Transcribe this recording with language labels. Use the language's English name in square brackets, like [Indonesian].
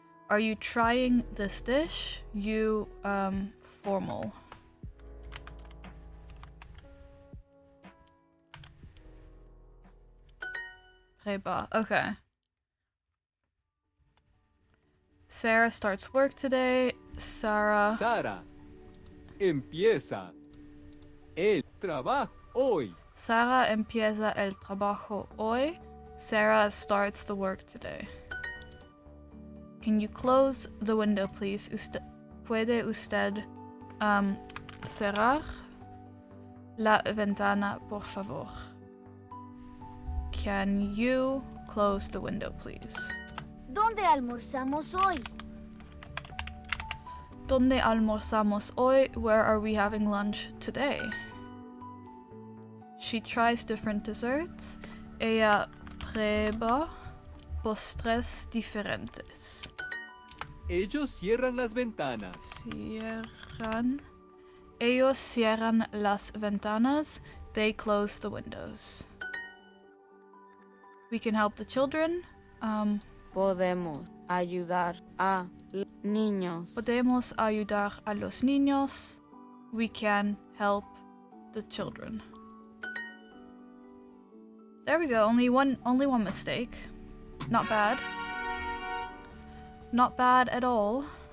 [English] Are you trying this dish? You, formal. Reba, okay. Sarah starts work today. Sarah. [Spanish] Sara, empieza el trabajo hoy. Sara empieza el trabajo hoy. [English] Sarah starts the work today. Can you close the window, please? [Spanish] ¿Puede usted cerrar la ventana, por favor? [English] Can you close the window, please? [Spanish] ¿Dónde almorzamos hoy? ¿Dónde almorzamos hoy? [English] Where are we having lunch today? She tries different desserts. [Spanish] Ella prueba postres diferentes. Ellos cierran las ventanas. Cierran. Ellos cierran las ventanas. [English] They close the windows. We can help the children. [Spanish] Podemos ayudar a los niños. Podemos ayudar a los niños. [English] We can help the children. There we go. Only one mistake. Not bad. Not bad at all.